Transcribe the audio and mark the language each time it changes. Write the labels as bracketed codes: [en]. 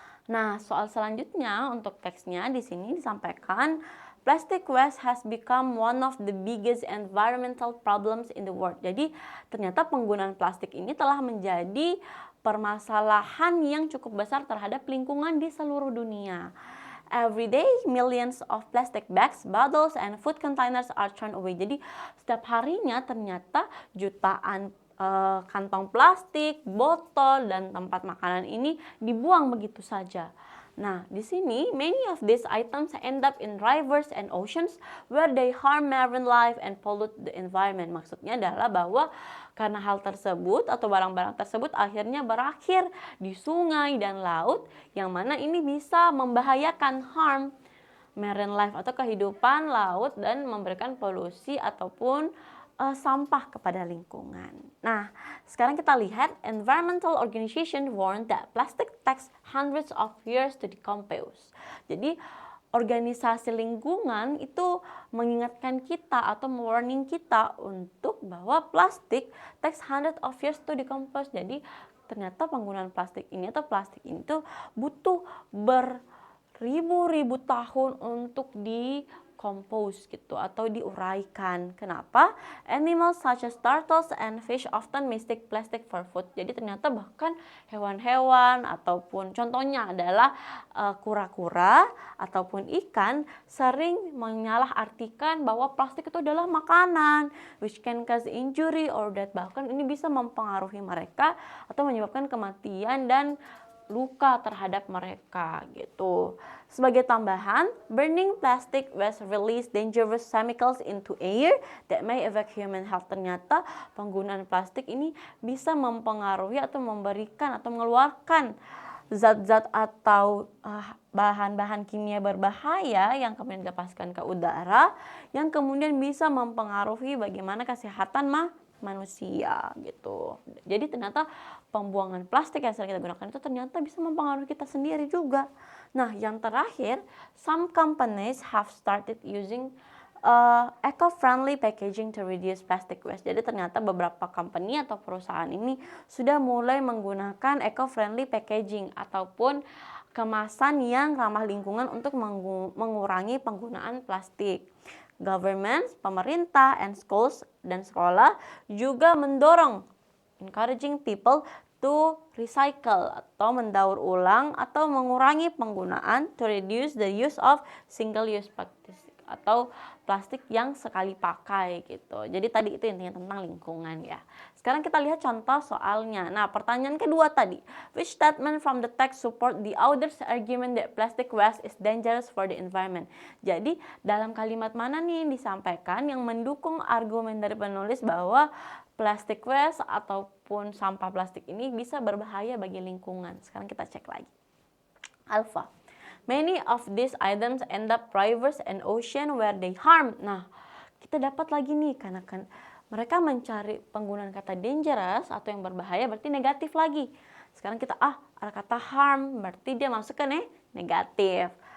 [id] Nah, soal selanjutnya untuk teksnya di sini disampaikan [en] plastic waste has become one of the biggest environmental problems in the world. [id] Jadi, ternyata penggunaan plastik ini telah menjadi permasalahan yang cukup besar terhadap lingkungan di seluruh dunia. [en] Every day, millions of plastic bags, bottles, and food containers are thrown away. [id] Jadi, setiap harinya ternyata jutaan kantong plastik, botol, dan tempat makanan ini dibuang begitu saja. Nah, di sini [en] many of these items end up in rivers and oceans where they harm marine life and pollute the environment. [id] Maksudnya adalah bahwa karena hal tersebut atau barang-barang tersebut akhirnya berakhir di sungai dan laut yang mana ini bisa membahayakan [en] harm marine life [id] atau kehidupan laut dan memberikan polusi ataupun sampah kepada lingkungan. Nah, sekarang kita lihat [en] environmental organization warn that plastic takes hundreds of years to decompose. [id] Jadi organisasi lingkungan itu mengingatkan kita atau warning kita untuk bahwa plastik [en] takes hundreds of years to decompose. [id] Jadi ternyata penggunaan plastik ini atau plastik ini tuh butuh beribu-ribu tahun untuk decompose gitu atau diuraikan. Kenapa? [en] Animals such as turtles and fish often mistake plastic for food. [id] Jadi ternyata bahkan hewan-hewan ataupun contohnya adalah kura-kura ataupun ikan sering menyalahartikan bahwa plastik itu adalah makanan, [en] which can cause injury or death. [id] Bahkan ini bisa mempengaruhi mereka atau menyebabkan kematian dan luka terhadap mereka gitu. Sebagai tambahan, [en] burning plastic waste release dangerous chemicals into air that may affect human health. [id] Ternyata penggunaan plastik ini bisa mempengaruhi atau memberikan atau mengeluarkan zat-zat atau bahan-bahan kimia berbahaya yang kemudian dilepaskan ke udara yang kemudian bisa mempengaruhi bagaimana kesehatan manusia gitu. Jadi ternyata pembuangan plastik yang sering kita gunakan itu ternyata bisa mempengaruhi kita sendiri juga. Nah, yang terakhir, [en] some companies have started using eco-friendly packaging to reduce plastic waste. [id] Jadi ternyata beberapa company atau perusahaan ini sudah mulai menggunakan [en] eco-friendly packaging [id] ataupun kemasan yang ramah lingkungan untuk mengurangi penggunaan plastik. [en] Government, [id] pemerintah, [en] and schools [id] dan sekolah juga mendorong [en] encouraging people to recycle [id] atau mendaur ulang atau mengurangi penggunaan [en] to reduce the use of single use plastic [id] atau plastik yang sekali pakai gitu. Jadi tadi itu intinya tentang lingkungan ya. Sekarang kita lihat contoh soalnya. Nah, pertanyaan kedua tadi, [en] which statement from the text support the author's argument that plastic waste is dangerous for the environment? [id] Jadi dalam kalimat mana nih yang disampaikan yang mendukung argumen dari penulis bahwa [en] plastic waste [id] ataupun sampah plastik ini bisa berbahaya bagi lingkungan? Sekarang kita cek lagi. Alpha. [en] Many of these items end up rivers and ocean where they harm. [id] Nah, kita dapat lagi nih karena kan mereka mencari penggunaan kata dangerous atau yang berbahaya berarti negatif lagi. Sekarang kita ada kata harm berarti dia masuk ke negatif.